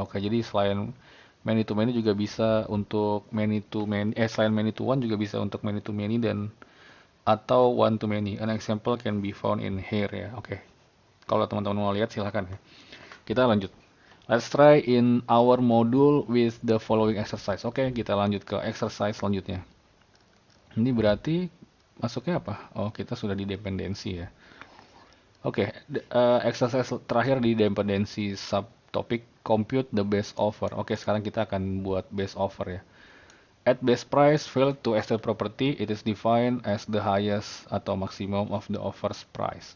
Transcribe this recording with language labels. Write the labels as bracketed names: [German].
[Indonesian] Oke, jadi selain many to many juga bisa untuk many to many, selain many to one juga bisa untuk many to many dan atau one to many. [English] An example can be found in here [Indonesian] ya. Oke. Kalau teman-teman mau lihat silahkan ya. Kita lanjut. [English] Let's try in our module with the following exercise. [Indonesian] Oke, kita lanjut ke exercise selanjutnya. Ini berarti masuknya apa? Oh, kita sudah di dependensi ya. Oke, exercise terakhir di dependensi subtopic compute the best offer. Oke, sekarang kita akan buat best offer ya. [English] At best price field to estate property, it is defined as the highest atau maximum of the offer's price.